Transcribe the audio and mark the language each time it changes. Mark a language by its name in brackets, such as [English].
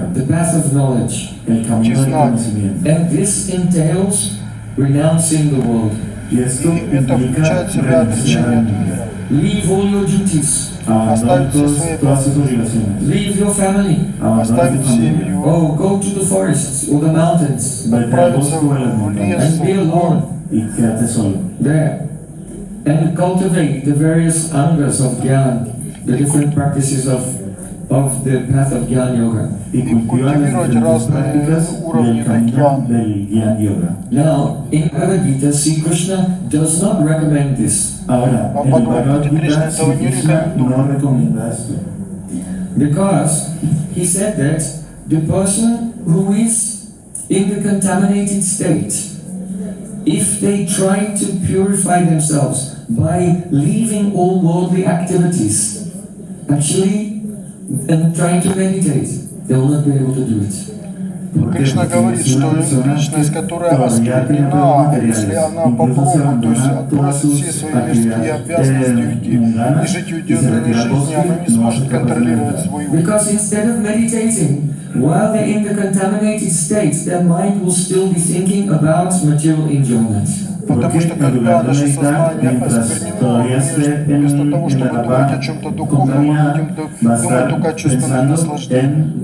[English] the path of knowledge. [Russian] пути знания. [English] And this entails renouncing the world. [Russian] И это включает в себя отречение от мира. [English] Leave all your duties. [Russian] Оставить все свои обязанности. [English] Leave your family. [Russian] Оставить семью. [English] Oh, go to the forests or the mountains. [Russian] Отправиться в лес, [English] And be [Russian] в горы. [English] alone. There. And cultivate the various angas of Jnana, the different practices of the path of Jnana Yoga. [Russian] И культивировать разные уровни Дьяны. [English] Now, in Bhagavad Gita, Sri Krishna does not recommend this. [Russian] А в Бхагавад-гите Кришна этого не рекомендует. [English] Because he said that the person who is in the contaminated state, if they try to purify themselves by leaving all worldly activities, actually, and trying to meditate, they will not be able to do it. [Russian] Кришна говорит, что личность, которая осквернена, если она попробует, то есть отбросит все свои мирские обязанности и жить уединенной жизнью, она не сможет контролировать свой ум. [English] Because instead of meditating, while they're in the contaminated state, their mind will still be thinking about material enjoyment. [Russian] Потому что когда наше сознание осквернено, вместо того, чтобы думать о чем-то духовном, мы будем думать только о чувственном наслаждении.